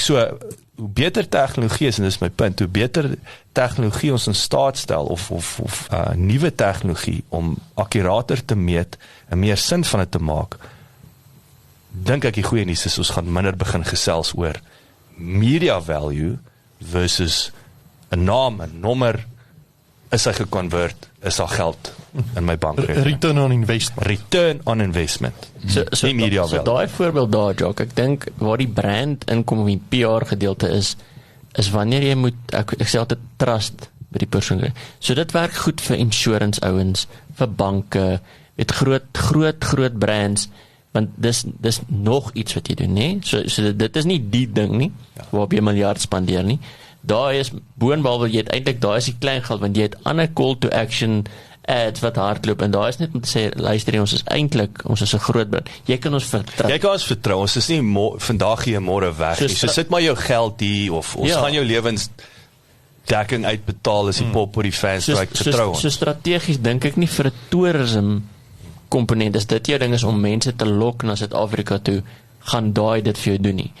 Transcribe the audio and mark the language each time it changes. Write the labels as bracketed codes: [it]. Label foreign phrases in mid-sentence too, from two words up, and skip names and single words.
[af] So hoe beter tegnologie is, en dis my punt, hoe beter tegnologie ons in staat stel, of nuwe tegnologie, om akkurater te meet, en meer sin van dit te maak, dink ek die goeie nuus is, ons gaan minder begin gesels oor [en] media value [af] versus 'n naam, 'n nommer, is hy geconvert, is daar geld in my bankrekening. [en] Return on investment. Return on investment. [af] So [en] media value. [af] So daai voorbeeld daar, Jock, ek dink waar die brand inkom, die PR gedeelte is wanneer jy moet, ek sê altyd trust by die persoon. So dit werk goed vir insurance ouens, vir banke, met groot brands, want dis nog iets wat jy doen, nee? So dit is nie die ding nie, waarop jy miljard spandeer nie. Daar is, boonbehalwe jy het eintlik, daar is die klein geld, want jy het ander [en] call to action ads [af] wat hardloop, en daar is net om te sê, luister, ons is 'n groot brand, jy kan ons vertrou. Jy kan ons vertrou, ons is nie vandag hier môre weg nie, so sit maar jou geld hier, of ons gaan jou lewensdekking uitbetaal as die pop oor die fans, vertrou ons. So strategies dink ek nie vir 'n toerisme komponent, is dit jou ding is om mense te lok na Suid-Afrika toe, gaan daai dit vir jou doen nie.